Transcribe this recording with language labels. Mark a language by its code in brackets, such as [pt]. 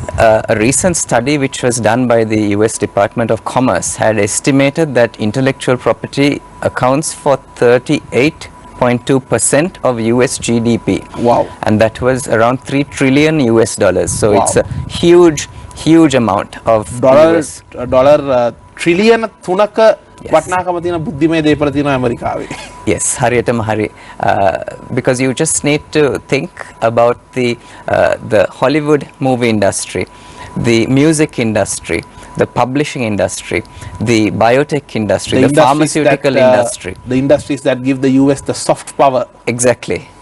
[en] A recent study which was done by the US Department of Commerce had estimated that intellectual property accounts for 38.2% of US GDP. Wow. And that was around $3 trillion US. So wow. It's a huge amount of dollar trillion [si] thunaka වටනාකම තියෙන බුද්ධිමය දේපල තියෙනවා ඇමරිකාවේ. Yes, හරියටම හරි. [en] Because you just need to think about the Hollywood movie industry, the music industry, the publishing industry, the biotech industry, the pharmaceutical industry. The industries that give the US the soft power. Exactly.